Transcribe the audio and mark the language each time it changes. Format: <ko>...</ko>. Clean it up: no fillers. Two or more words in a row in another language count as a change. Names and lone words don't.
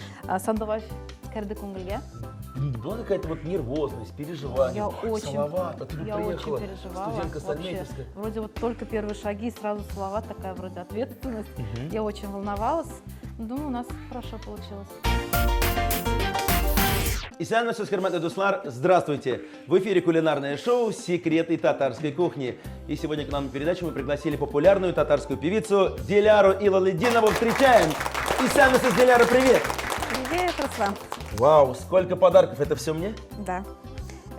<ru>Сандовай Керды Кунгельге. Была какая-то вот нервозность, переживание. Я очень Салават, а ты я приехала, очень переживала. студентка с Вообще. Альметьевской. Вроде вот только первые шаги, и сразу Салават, такая вроде ответственность. Я очень волновалась. Думаю, у нас хорошо получилось.</ru> <tt>Исәнмесез, хөрмәтле дуслар,</tt> <ru>здравствуйте! В эфире кулинарное шоу «Секреты татарской кухни». И сегодня к нам на передачу мы пригласили популярную татарскую певицу Диляру Илалетдинову. Встречаем!</ru> <tt>Исәнмесез, Диляра, привет!</tt> <ru>Привет, Руслан. Вау, сколько подарков, это все мне? Да. Это</ru>